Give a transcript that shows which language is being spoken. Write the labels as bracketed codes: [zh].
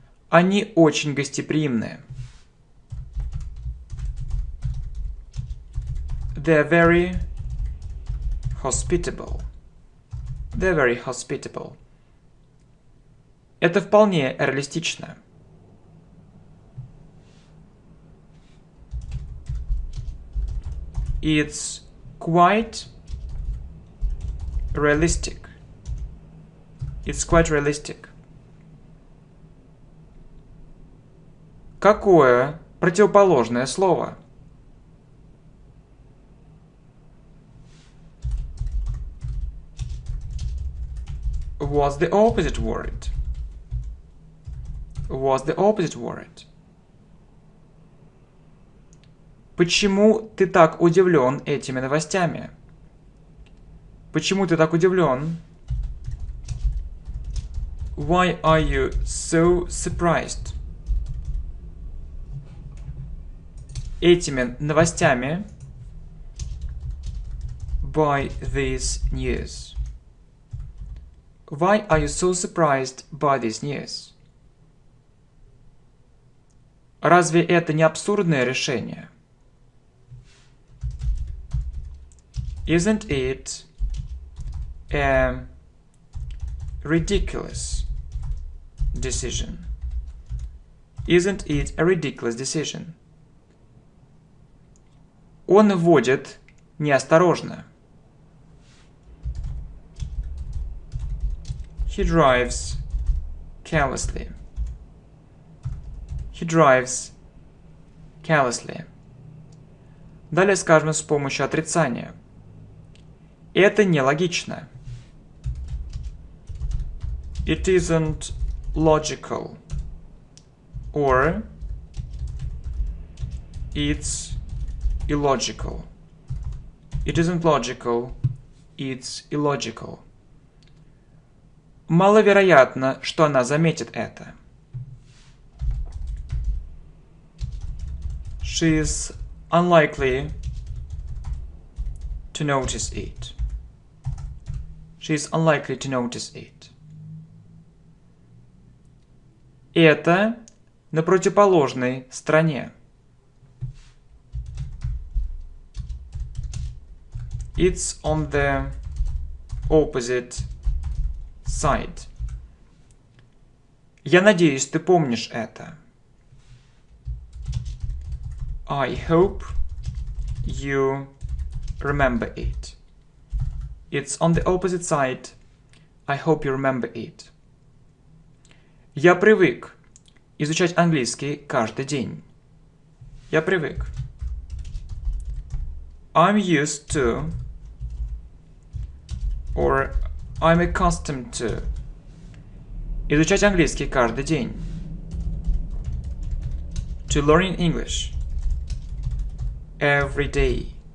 [ru] Они очень гостеприимные. [en] They're very hospitable. They're very hospitable. [ru] Это вполне реалистично. [en] It's quite realistic. It's quite realistic. [ru] Какое противоположное слово? [en] What's the opposite word? What's the opposite word? [ru] Почему ты так удивлен этими новостями? Почему ты так удивлен? [en] Why are you so surprised? [ru] Этими новостями. [en] By this news. Why are you so surprised by this news? [ru] Разве это не абсурдное решение? [en] Isn't it a ridiculous decision? Isn't it a ridiculous decision? [ru] Он водит неосторожно. [en] He drives carelessly. He drives carelessly. [ru] Далее скажем с помощью отрицания. Это нелогично. [en] It isn't logical. Or it's illogical. It isn't logical. It's illogical. [ru] Маловероятно, что она заметит это. [en] She is unlikely to notice it. She is unlikely to notice it. [ru] Это на противоположной стороне. [en] It's on the opposite side. [ru] Я надеюсь, ты помнишь это. [en] I hope you remember it. It's on the opposite side. I hope you remember it. [ru] Я привык изучать английский каждый день. Я привык. [en] I'm used to, or I'm accustomed to, [ru] изучать английский каждый день. [en] To learn English every day.